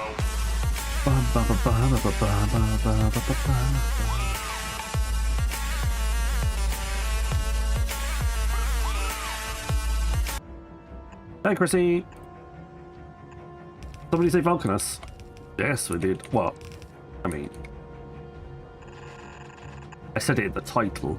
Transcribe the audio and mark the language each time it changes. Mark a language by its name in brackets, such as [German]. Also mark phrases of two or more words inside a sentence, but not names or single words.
[English] Ba, ba, ba, ba, ba, ba, ba, ba, ba, ba, ba. Hey, Chrissy. Somebody say Vulcanus? Yes, we did. Well, I mean, I said it in the title.